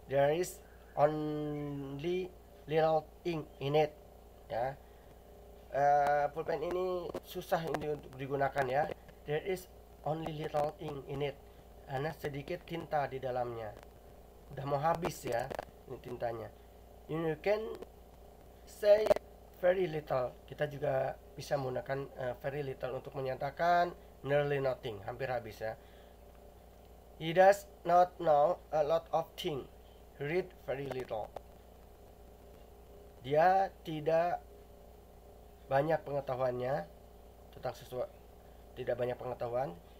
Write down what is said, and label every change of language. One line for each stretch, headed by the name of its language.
English: There is only little ink in it.
Indonesian: Ya, pulpen ini susah ini untuk digunakan ya.
English: There is only little ink in it.
Indonesian: Hanya sedikit tinta di dalamnya. Udah mau habis ya ini tintanya.
English: You can say very little.
Indonesian: Kita juga bisa menggunakan very little untuk menyatakan
English: nearly nothing,
Indonesian: hampir habis ya.
English: He does not know a lot of things. He read very little.
Indonesian: Dia tidak banyak pengetahuannya tentang sesuatu, tidak banyak pengetahuan.